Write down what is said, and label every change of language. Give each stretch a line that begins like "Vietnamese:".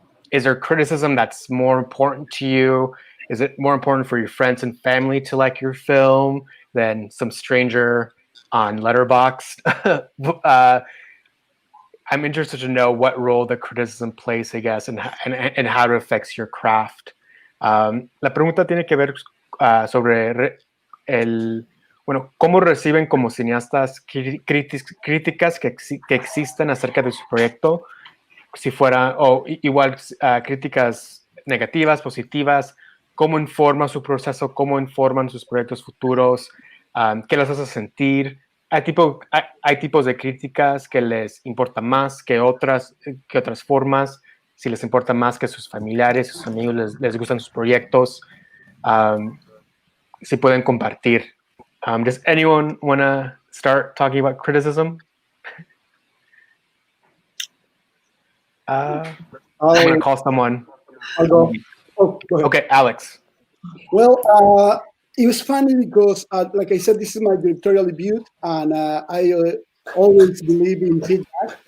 English: Is there criticism that's more important to you? Is it more important for your friends and family to like your film? than some stranger on Letterboxd. I'm interested to know what role the criticism plays, I guess, and how it affects your craft.
Spanish: La pregunta tiene que ver sobre cómo reciben como cineastas críticas que existen acerca de su proyecto, si fuera, o igual críticas negativas, positivas, cómo informa su proceso, cómo informan sus proyectos futuros, qué les hace sentir. Hay tipos de críticas que les importa más que otras formas, si les importa más que sus familiares, sus amigos les gustan sus proyectos, si pueden compartir.
English: Does anyone want to start talking about criticism? I'm going to call someone. I'll go. Oh, go ahead. Okay, Alex. Well, it was funny because, like I said, this is my directorial debut, and I always believe in feedback.